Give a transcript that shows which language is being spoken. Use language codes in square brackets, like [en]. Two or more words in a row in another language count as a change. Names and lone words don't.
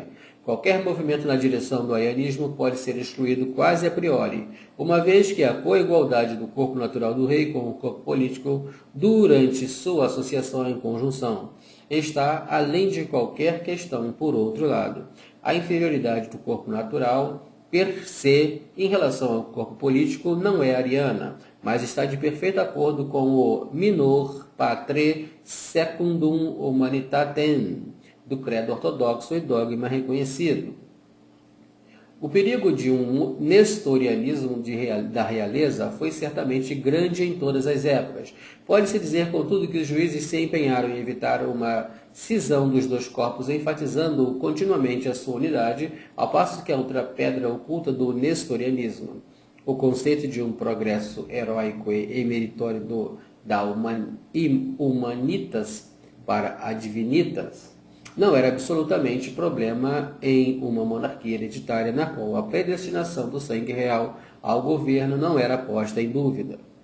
[pt] Qualquer movimento na direção do arianismo pode ser excluído quase [la] a priori, [pt] uma vez que a coigualdade do corpo natural do rei com o corpo político, durante sua associação em conjunção, está além de qualquer questão. Por outro lado, a inferioridade do corpo natural, [la] per se, [pt] em relação ao corpo político, não é ariana, mas está de perfeito acordo com o [la] minor patre secundum humanitatem [pt] do credo ortodoxo e dogma reconhecido. O perigo de um nestorianismo da realeza foi certamente grande em todas as épocas. Pode-se dizer, contudo, que os juízes se empenharam em evitar uma cisão dos dois corpos, enfatizando continuamente a sua unidade, ao passo que a outra pedra oculta do nestorianismo, o conceito de um progresso heróico e meritório da humanitas para a divinitas, não era absolutamente problema em uma monarquia hereditária na qual a predestinação do sangue real ao governo não era posta em dúvida.